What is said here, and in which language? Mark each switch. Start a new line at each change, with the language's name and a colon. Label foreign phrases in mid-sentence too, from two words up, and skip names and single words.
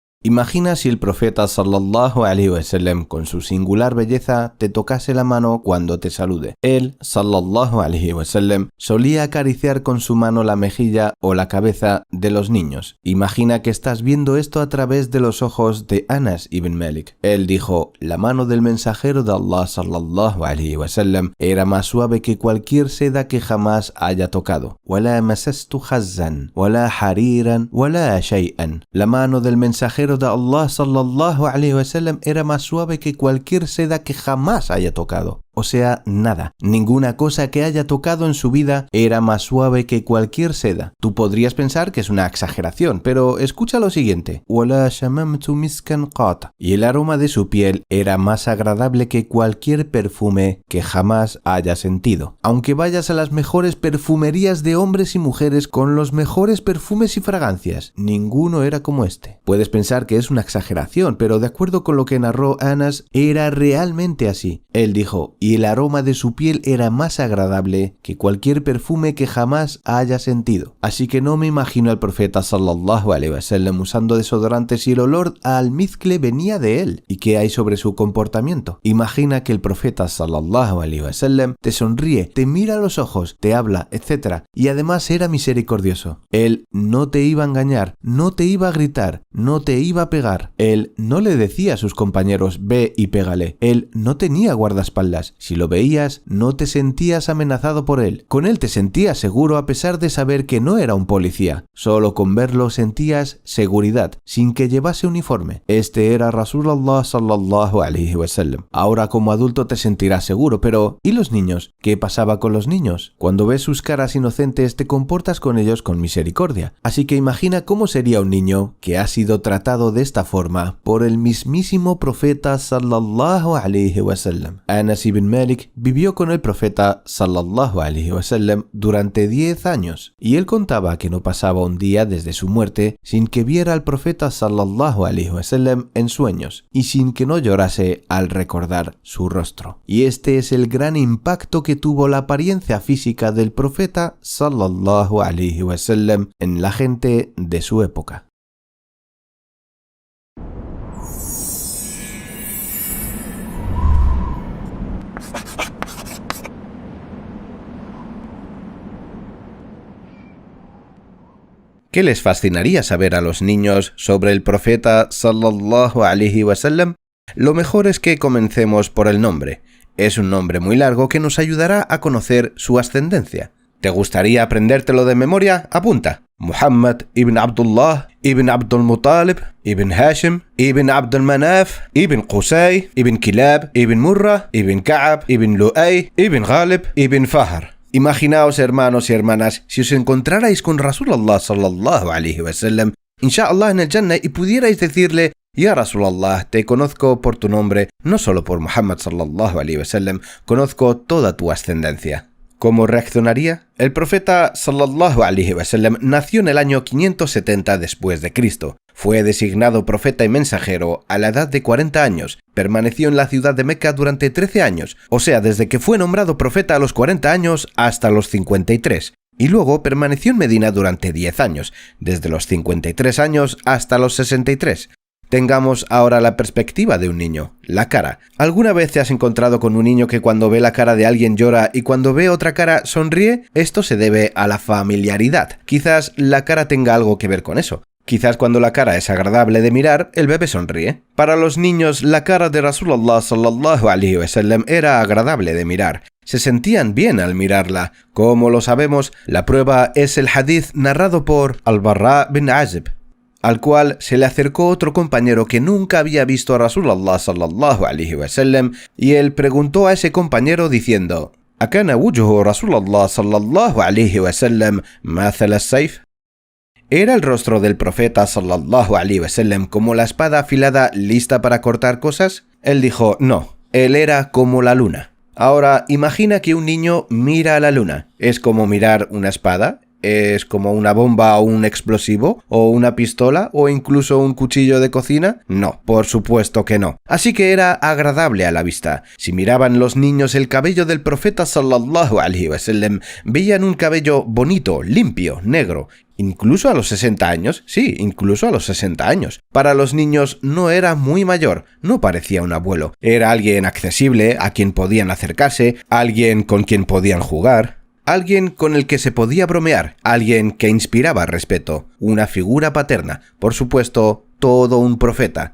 Spanish: Imagina si el profeta
Arabic: صلى الله عليه وسلم
Spanish: con su singular belleza te tocase la mano cuando te salude. Él,
Arabic: صلى الله عليه وسلم,
Spanish: solía acariciar con su mano la mejilla o la cabeza de los niños. Imagina que estás viendo esto a través de los ojos de Anas ibn Malik. Él dijo: la mano del mensajero de Allah
Arabic: صلى الله عليه وسلم
Spanish: era más suave que cualquier seda que jamás haya tocado.
Arabic: وَلَا مَسَسْتُ خَزًّا وَلَا حَرِيرًا وَلَا شَيْئًا.
Spanish: La mano del mensajero de Allah
Arabic: صلى الله عليه وسلم
Spanish: era más suave que cualquier seda que jamás haya tocado. O sea, nada, ninguna cosa que haya tocado en su vida era más suave que cualquier seda. Tú podrías pensar que es una exageración, pero escucha lo siguiente.
Arabic: وَلَا شَمَمْتُ مِسْكًا قَطْ.
Spanish: Y el aroma de su piel era más agradable que cualquier perfume que jamás haya sentido. Aunque vayas a las mejores perfumerías de hombres y mujeres con los mejores perfumes y fragancias, ninguno era como este. Puedes pensar que es una exageración, pero de acuerdo con lo que narró Anas, era realmente así. Él dijo: y el aroma de su piel era más agradable que cualquier perfume que jamás haya sentido. Así que no me imagino al profeta
Arabic: صلى الله عليه وسلم
Spanish: usando desodorantes y el olor a almizcle venía de él. ¿Y qué hay sobre su comportamiento? Imagina que el profeta
Arabic: صلى الله عليه وسلم
Spanish: te sonríe, te mira a los ojos, te habla, etc. Y además era misericordioso. Él no te iba a engañar, no te iba a gritar, no te iba a pegar. Él no le decía a sus compañeros: ve y pégale. Él no tenía guardaespaldas. Si lo veías, no te sentías amenazado por él. Con él te sentías seguro a pesar de saber que no era un policía. Solo con verlo sentías seguridad, sin que llevase uniforme. Este era
Arabic: رسول الله صلى الله عليه وسلم.
Spanish: Ahora como adulto te sentirás seguro, pero ¿y los niños? ¿Qué pasaba con los niños? Cuando ves sus caras inocentes, te comportas con ellos con misericordia. Así que imagina cómo sería un niño que ha sido tratado de esta forma por el mismísimo profeta
Arabic: صلى الله عليه وسلم.
Spanish: Anas ibn Malik vivió con el profeta
Arabic: صلى الله عليه وسلم
Spanish: durante 10 años y él contaba que no pasaba un día desde su muerte sin que viera al profeta
Arabic: صلى الله عليه وسلم
Spanish: en sueños y sin que no llorase al recordar su rostro. Y este es el gran impacto que tuvo la apariencia física del profeta
Arabic: صلى الله عليه وسلم
Spanish: en la gente de su época. ¿Qué les fascinaría saber a los niños sobre el profeta
Arabic: صلى الله عليه وسلم?
Spanish: Lo mejor es que comencemos por el nombre. Es un nombre muy largo que nos ayudará a conocer su ascendencia. ¿Te gustaría aprendértelo de memoria? Apunta. Muhammad ibn Abdullah, ibn Abdul Muttalib, ibn Hashim, ibn Abdul Manaf, ibn Qusay, ibn Kilab, ibn Murra, ibn Ka'ab, ibn Lu'ay, ibn Ghalib, ibn Fahar. Imaginaos, hermanos y hermanas, si os encontrarais con
Arabic: رسول الله صلى الله عليه وسلم,
Spanish: inshallah en el Jannah, y pudierais decirle:
Arabic: يا رسول الله,
Spanish: te conozco por tu nombre, no solo por Muhammad
Arabic: صلى الله عليه وسلم,
Spanish: conozco toda tu ascendencia. ¿Cómo reaccionaría? El profeta
Arabic: صلى الله عليه وسلم
Spanish: nació en el año 570 después de Cristo. Fue designado profeta y mensajero a la edad de 40 años. Permaneció en la ciudad de Meca durante 13 años, o sea, desde que fue nombrado profeta a los 40 años hasta los 53. Y luego permaneció en Medina durante 10 años, desde los 53 años hasta los 63. Tengamos ahora la perspectiva de un niño, la cara. ¿Alguna vez te has encontrado con un niño que cuando ve la cara de alguien llora y cuando ve otra cara sonríe? Esto se debe a la familiaridad. Quizás la cara tenga algo que ver con eso. Quizás cuando la cara es agradable de mirar, el bebé sonríe. Para los niños, la cara de
Arabic: رسول الله صلى الله عليه وسلم
Spanish: era agradable de mirar. Se sentían bien al mirarla. Como lo sabemos, la prueba es el hadith narrado por Al-Barra bin Azib, al cual se le acercó otro compañero que nunca había visto a
Arabic: رسول الله صلى الله عليه وسلم
Spanish: y él preguntó a ese compañero diciendo:
Arabic: ¿أكان وجه رسول الله صلى الله عليه وسلم مثل السيف?
Spanish: ¿Era el rostro del profeta
Arabic: صلى الله عليه وسلم
Spanish: como la espada afilada lista para cortar cosas? Él dijo: no, él era como la luna. Ahora, imagina que un niño mira a la luna. ¿Es como mirar una espada? ¿Es como una bomba o un explosivo? ¿O una pistola? ¿O incluso un cuchillo de cocina? No, por supuesto que no. Así que era agradable a la vista. Si miraban los niños el cabello del profeta
Arabic: صلى الله عليه وسلم,
Spanish: veían un cabello bonito, limpio, negro. Incluso a los 60 años, sí, incluso a los 60 años. Para los niños no era muy mayor, no parecía un abuelo. Era alguien accesible, a quien podían acercarse, alguien con quien podían jugar, alguien con el que se podía bromear, alguien que inspiraba respeto, una figura paterna, por supuesto, todo un profeta.